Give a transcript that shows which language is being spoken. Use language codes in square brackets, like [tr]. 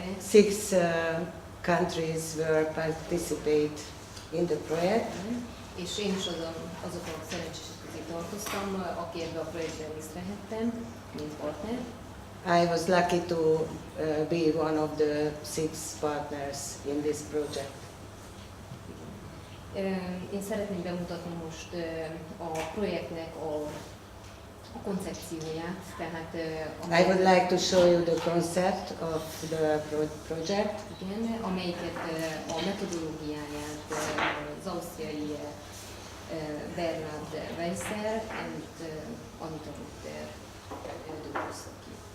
[en] Six countries were participate in the project. [hu] És én is azok a szerencsések közé tartoztam, aki ebbe a projektben részt vehettem, mint partner. [en] I was lucky to be one of the 6 partners in this project. [hu] Én szeretném bemutatni most a projektnek a koncepcióját, tehát [en] I would like to show you the concept of the project. [hu] igen, amelyiket a metodológiáját az ausztriai Bernhard Weisser and Anita Rutter dolgozta ki.